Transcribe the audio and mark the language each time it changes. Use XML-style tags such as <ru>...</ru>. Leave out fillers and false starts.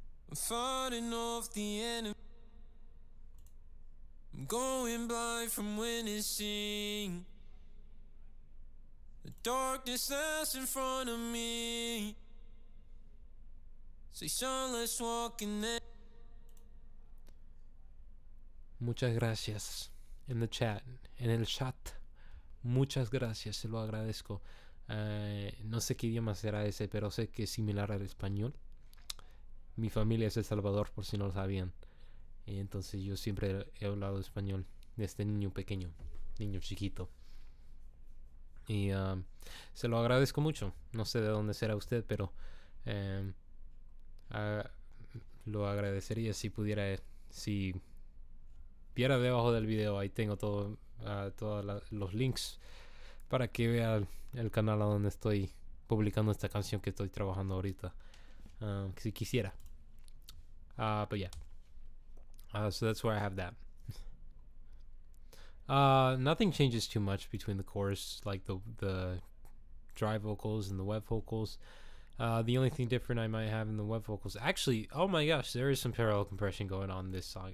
<en>I'm fighting off the enemy. I'm going blind from witnessing the darkness that's in front of me. Say, son, let's walk in there.</en> <es>Muchas gracias en el chat. Muchas gracias, se lo agradezco. No sé qué idioma será ese, pero sé que es similar al español. Mi familia es de El Salvador, por si no lo sabían. Y entonces yo siempre he hablado español desde niño pequeño, niño chiquito. Y se lo agradezco mucho. No sé de dónde será usted, pero lo agradecería si pudiera, si viera debajo del video. Ahí tengo todos los links para que vea el canal a donde estoy publicando esta canción que estoy trabajando ahorita, si quisiera.</es> <en>But yeah, so that's where I have that. Nothing changes too much between the chorus, like the dry vocals and the wet vocals. The only thing different I might have in the web vocals, actually, oh my gosh, there is some parallel compression going on in this song.</en>